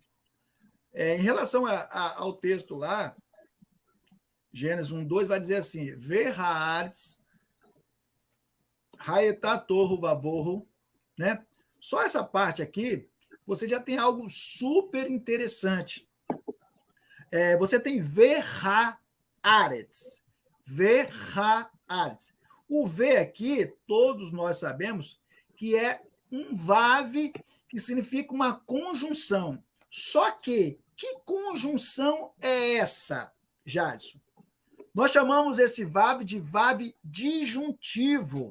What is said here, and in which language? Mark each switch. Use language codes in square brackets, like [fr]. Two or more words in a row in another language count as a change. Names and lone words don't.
[pt] Em relação ao texto lá, Gênesis 1:2 vai dizer assim: [he] והארץ היתה תהו ובהו, [pt] né? Só essa parte aqui, você já tem algo super interessante. Você tem [he] והארץ. והארץ. [pt] O V aqui, todos nós sabemos que é um vav, que significa uma conjunção. Só que conjunção é essa, Jadson? Nós chamamos esse vav de vav disjuntivo.